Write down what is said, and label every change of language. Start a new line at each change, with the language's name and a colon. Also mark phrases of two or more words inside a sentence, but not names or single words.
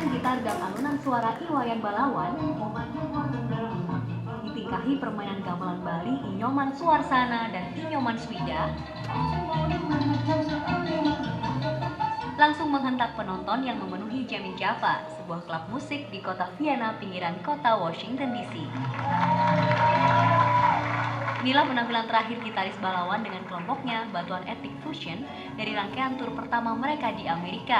Indonesian: beragam alunan suara Iwayan Balawan, ditingkahi permainan gamelan Bali Inyoman Suarsana dan Inyoman Swida, langsung menghentak penonton yang memenuhi Jamin Java, sebuah klub musik di kota Vienna, pinggiran kota Washington DC. Inilah penampilan terakhir gitaris Balawan dengan kelompoknya Batuan Ethnic Fusion dari rangkaian tur pertama mereka di Amerika.